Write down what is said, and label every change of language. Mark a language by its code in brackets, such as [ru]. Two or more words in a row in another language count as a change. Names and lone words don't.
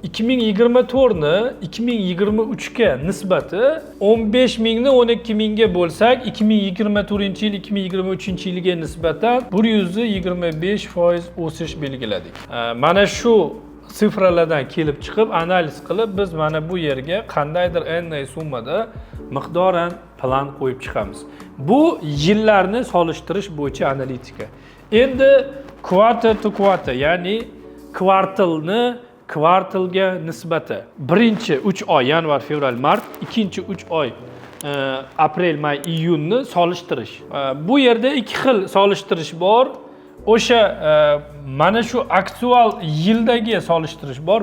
[uz] 2024 ni 2023 ga nisbati 15,000 ni 12,000 ga bo'lsak, 2024-yil 2023-yilga nisbatan 125% o'sish belgiladik. Mana shu sifralardan kelib chiqib analiz qilib biz mana bu yerga qandaydir n summada miqdoran plan qo'yib chiqamiz. Bu yillarni solishtirish bo'yicha analitika. Endi [en] quarter to quarter, [uz] ya'ni kvartalni kvartalga nisbati. Birinchi 3 oy yanvar, fevral, mart, ikkinchi 3 oy aprel, may, iyunni solishtirish. Bu yerda ikki xil solishtirish bor. O'sha mana shu aktual yildagi solishtirish bor.